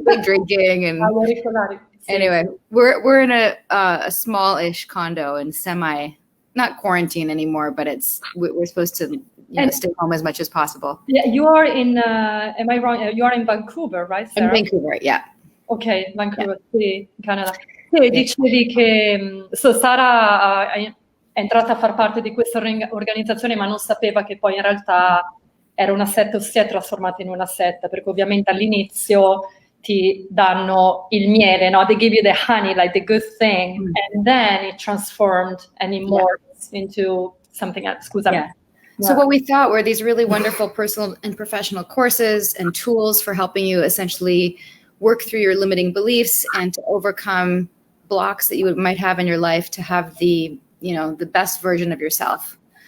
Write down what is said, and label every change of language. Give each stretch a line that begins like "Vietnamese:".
English: Drinking and anyway, we're in a small-ish condo and not quarantine anymore, but we're supposed to stay home as much as possible. Yeah, you are in. Am I wrong? You are in Vancouver, right, Sara? In Vancouver, yeah.
Italian: Ok, Vancouver, sì, Canada. Sì, dicevi che Sara è entrata a far parte di questa organizzazione, ma non sapeva che poi in realtà era una setta, o si è trasformata in una setta, perché ovviamente all'inizio ti danno il miele, no?
English: They give you the honey, like the good thing, and then it transformed and it morphs into something else.
Italian: Scusami.
English: Yeah. So what we thought were these really wonderful personal and professional courses and tools for helping you essentially work through your limiting beliefs and to overcome blocks that you might have in your life to have the best version of yourself.